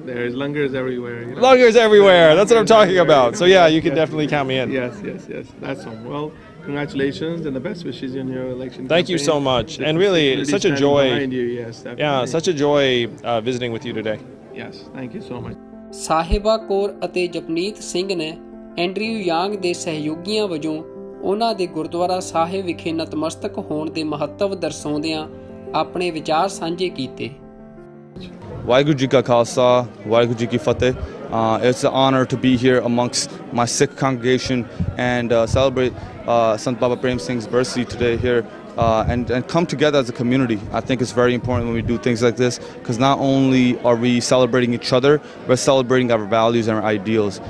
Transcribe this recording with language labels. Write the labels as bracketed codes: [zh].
[en] There's langars everywhere. Langars everywhere. That's what I'm talking about. So yeah, you can definitely count me in. Yes. That's all. Well, congratulations and the best wishes in your election Thank campaign. you so much. And really, it's such a joy. You. Yes, yeah, such a joy visiting with you today. Yes, thank you so much. [pa] ਸਾਹਿਬਾ ਕੌਰ ਅਤੇ ਜਪਨੀਤ ਸਿੰਘ ਨੇ Andrew ਯਾਂਗ ਦੇ ਸਹਿਯੋਗੀਆਂ ਵਜੋਂ ਉਹਨਾਂ ਦੇ ਗੁਰਦੁਆਰਾ ਸਾਹਿਬ ਵਿਖੇ ਨਤਮਸਤਕ ਹੋਣ ਦੇ ਮਹੱਤਵ ਦਰਸਾਉਂਦਿਆਂ ਆਪਣੇ ਵਿਚਾਰ ਸਾਂਝੇ ਕੀਤੇ। Waheguru Ji Ka Khalsa, Waheguru Ji Ki Fateh. [en] It's an honor to be here amongst my Sikh congregation and celebrate Sant Baba Prem Singh's birthday today here and come together as a community. I think it's very important when we do things like this, because not only are we celebrating each other, we're celebrating our values and our ideals.